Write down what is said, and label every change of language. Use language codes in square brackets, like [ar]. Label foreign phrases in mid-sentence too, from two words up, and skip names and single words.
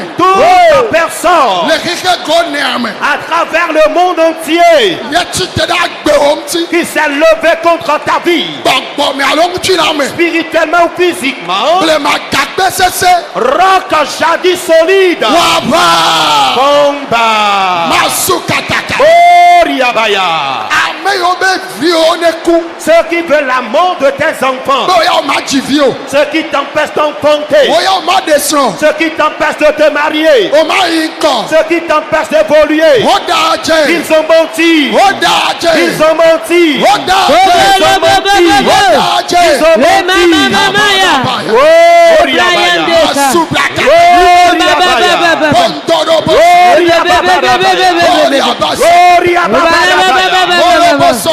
[fr] Toute personne [ee] le xexe gone ame [fr] à travers le monde entier [ee] yetsite ɖe agbewo ŋuti [fr] qui s'est levé contre ta vie, [ee] gbɔgbɔme alo ŋuti la me [fr] spirituellement ou physiquement, [ee] blemagagbe sese [fr] roc jadis solide, [ee] wava [fr] combat. [ee] masu kataka Oriabaya. ame yiwo be viwo ne ku [fr] Ceux qui veulent la mort de tes enfants, [ee] be woyawo ma dzi vi o [fr] ceux qui t'empêchent d'enfanter, [ee] woyawo ma ɖe srɔ̃ [fr] ceux qui t'empêchent de te marier, [ee] o ma yi ŋkɔ [fr] ceux qui t'empêchent d'évoluer, [ee] woda dze [fr] ils ont menti. [ee] woda [fr] Ils [ee] dze [fr] ont menti. [ee] woda [fr] Ils [ee] dze [fr] ont menti. [ee] woda [fr] Ils [ee] dze [fr] ont menti. Oh, Riabaya. masubra kataka Oh, Riabaya. pɔntɔɖobo Oh, Riabaya. oriabasi Oh, Riabaya. oroboso